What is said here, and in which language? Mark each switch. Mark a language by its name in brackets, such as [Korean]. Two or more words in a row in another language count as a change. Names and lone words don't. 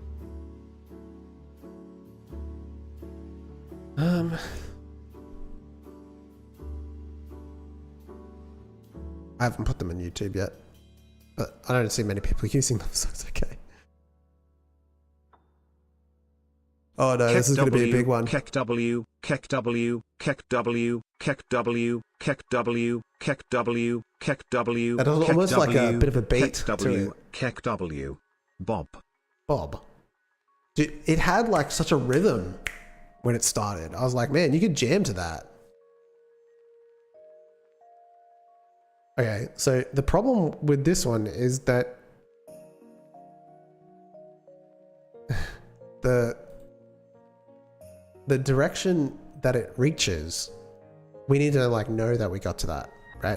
[English] I haven't put them on YouTube yet, but I don't see many people using them, so it's okay. Oh no, this is going to be a big one. Kek W, Kek W, Kek W, Kek W, Kek W, Kek W, Kek W. That was almost like a bit of a beat to it. Kek W, Bob. Dude, it had like such a rhythm when it started. I was like, man, you could jam to that. Okay, so the problem with this one is that the direction that it reaches, we need to like know that we got to that, right?